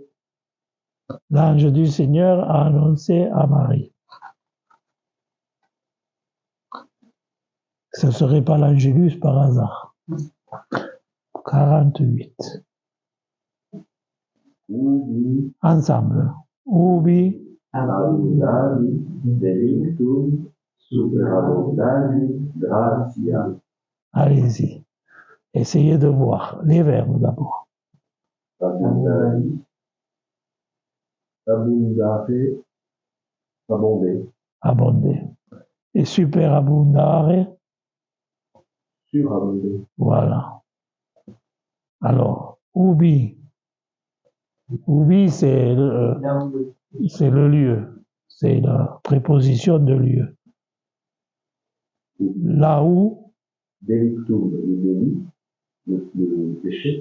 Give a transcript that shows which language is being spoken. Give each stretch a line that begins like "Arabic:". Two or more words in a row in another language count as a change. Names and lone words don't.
French: L'ange du Seigneur a annoncé à Marie. Ce ne serait pas l'Angélus par hasard. 48. Ubi Ensemble. Ubi.
Latin: abundavi delictum superabundavi gratia.
French: Allez-y. Essayez de voir les verbes d'abord.
Latin: Abundavi. Abundare.
French: Abonder. Abonder. Et superabundare. Surabonder. Voilà. Alors, ubi. Ubi, c'est le lieu. C'est la préposition de lieu. Là où. Delictum, le délit, le péché.